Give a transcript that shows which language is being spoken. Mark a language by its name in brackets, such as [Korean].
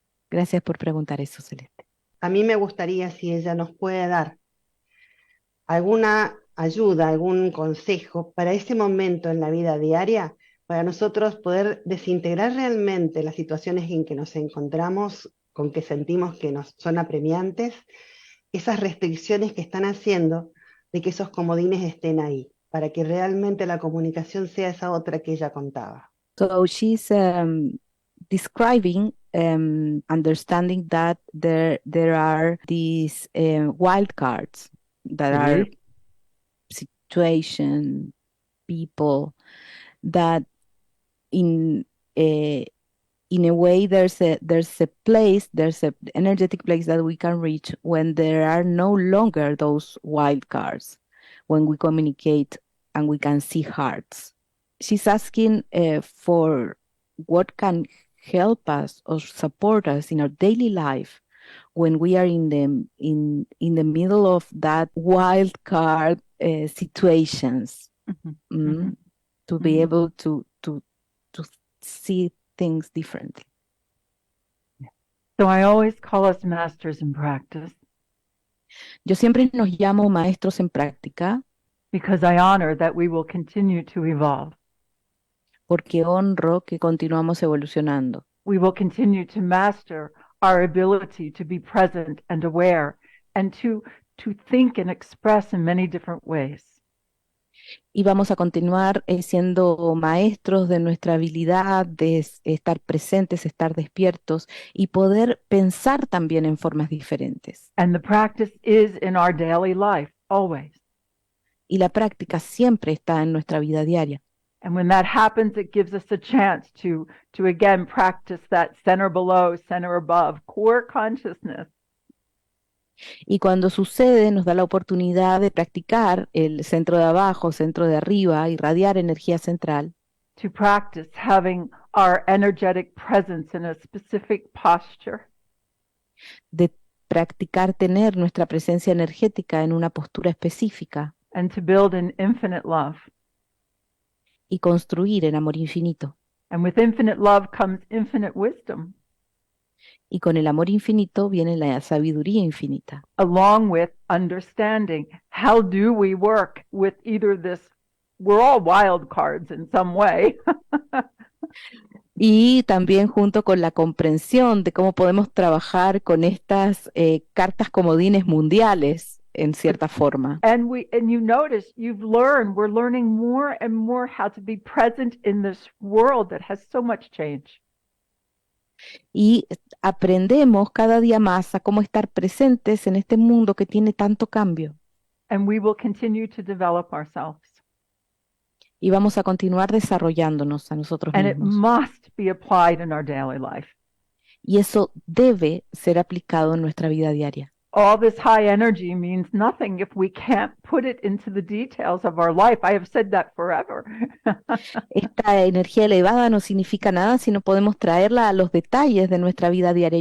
[Spanish] Gracias por preguntar eso, Celeste. A mí me gustaría si ella nos puede dar alguna ayuda, algún consejo para ese momento en la vida diaria, para nosotros poder desintegrar realmente las situaciones en que nos encontramos, con que sentimos que nos son apremiantes, esas restricciones que están haciendo de que esos comodines estén ahí, para que realmente la comunicación sea esa otra que ella contaba. [English] So she's describing understanding that there are these wild cards that are situation, people that in a way there's a place, there's an energetic place that we can reach when there are no longer those wild cards, when we communicate and we can see hearts. She's asking for what can help us or support us in our daily life when we are in the middle of that wild card situations, to be able to see things differently. So I always call us masters in practice [Spanish] Yo siempre nos llamo maestros en práctica [English] because I honor that we will continue to evolve. [Spanish] porque honro que continuamos evolucionando. [English] We will continue to master our ability to be present and aware and to think and express in many different ways. [Spanish] Y vamos a continuar siendo maestros de nuestra habilidad de estar presentes, estar despiertos y poder pensar también en formas diferentes. [English] And the practice is in our daily life, always. [Spanish] Y la práctica siempre está en nuestra vida diaria. [English] And when that happens, it gives us a chance to again practice that center below, center above, core consciousness. [Spanish] Y cuando sucede, nos da la oportunidad de practicar el centro de abajo, centro de arriba, irradiar energía central. [English] To practice having our energetic presence in a specific posture. [Spanish] De practicar tener nuestra presencia energética en una postura específica. [English] And to build an infinite love. [Spanish] Y construir en amor infinito. [English] And with infinite love comes infinite wisdom. [Spanish] Y con el amor infinito viene la sabiduría infinita. [English] Along with understanding. How do we work with either this? We're all wild cards in some way. [Spanish] Y también junto con la comprensión de cómo podemos trabajar con estas cartas comodines mundiales en cierta forma. [English] And you notice, we're learning more and more how to be present in this world that has so much change. [Spanish] Y aprendemos cada día más a cómo estar presentes en este mundo que tiene tanto cambio. [English] And we will continue to develop ourselves. [Spanish] Y vamos a continuar desarrollándonos a nosotros [English] And it [Spanish] mismos. [English] must be applied in our daily life. [Spanish] Y eso debe ser aplicado en nuestra vida diaria. [English] All this high energy means nothing if we can't put it into the details of our life. I have said that forever. [Spanish] Esta energía elevada no significa nada si no podemos traerla a los detalles de nuestra vida diaria.